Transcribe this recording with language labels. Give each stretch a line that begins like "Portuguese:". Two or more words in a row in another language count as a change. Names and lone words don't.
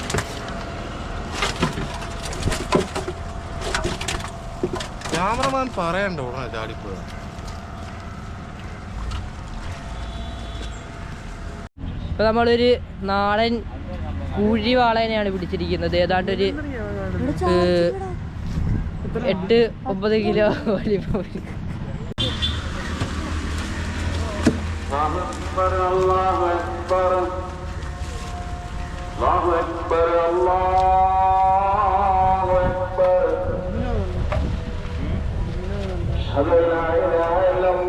Malayalam: ക്യാമറമാൻ പറയണ്ടോ ചാടിപ്പോയ? ഇപ്പൊ നമ്മളൊരു നാടൻ കുഴിവാളേനെയാണ് പിടിച്ചിരിക്കുന്നത്. ഏതാണ്ടൊരു 8-9 കിലോ വലിപ്പം.
Arabic: الله أكبر الله أكبر الله أكبر أشهد أن لا إله إلا